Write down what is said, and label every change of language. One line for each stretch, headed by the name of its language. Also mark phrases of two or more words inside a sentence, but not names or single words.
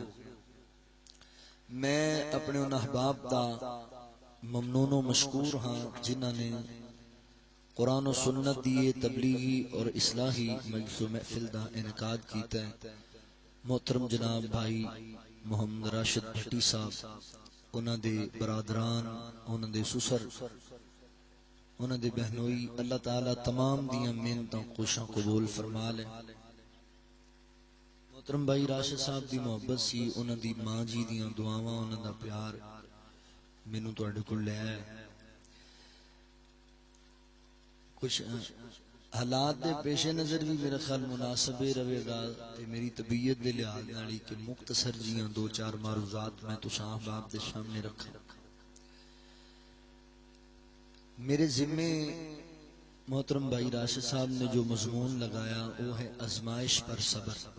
Punjabi: میں اپنے ان احباب دا ممنون و مشکور ہاں جنہاں نے قرآن و سنت دیے تبلیغی اور اصلاحی مجلس و محفل دا انعقاد کیتا ہے۔ محترم جناب بھائی محمد راشد بھٹی صاحب، انہاں دے برادران، انہاں دے سسر، انہاں دے بہنوئی، اللہ تعالیٰ تمام دیاں محنتاں کوشاں قبول فرما لے۔ محترم بھائی راشد صاحب دی محبت سی، انہاں دی ماں جی دیاں دعاواں، انہاں دا پیار مینوں تواڈے کول لے آیا۔ کچھ حالات دے پیش نظر بھی میرا خیال مناسب رہے گا تے میری طبیعت دے لحاظ نال کہ مختصر جیاں 2-4 معروضات میں تساں احباب دے سامنے رکھا۔
Urdu: میرے ذمے محترم بھائی راشد صاحب نے جو مضمون لگایا وہ ہے آزمائش پر صبر۔